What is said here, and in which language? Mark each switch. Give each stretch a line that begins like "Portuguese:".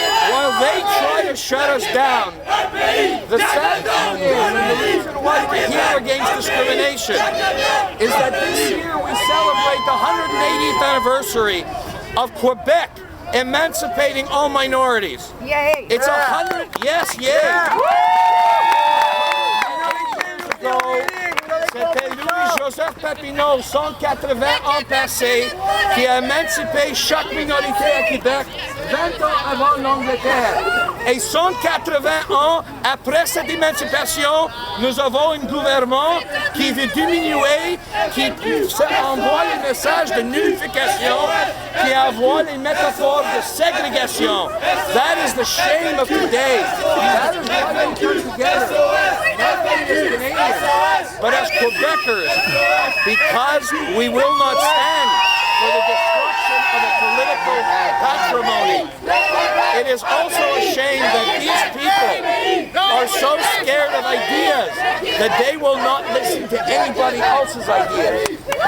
English: While they try to shut us down, the sad thing is, and the reason why we're here against discrimination, is that this year we celebrate the 180th anniversary of Quebec emancipating all minorities. Yay! It's 100, yes, yay! 100 years ago,
French: c'était Louis-Joseph Papineau, 180 ans passés, qui a émancipé chaque minorité à Québec 20 ans avant l'Angleterre. Et 180 ans après cette émancipation, nous avons un gouvernement qui veut diminuer, qui envoie les messages de nullification, qui envoie les métaphores de ségrégation.
English: That is the shame of today. That is why we come together. Not only as Canadians, but as Quebecers, because we will not stand for the destruction of a political patrimony. It is also a shame that these people are so scared of ideas that they will not listen to anybody else's ideas.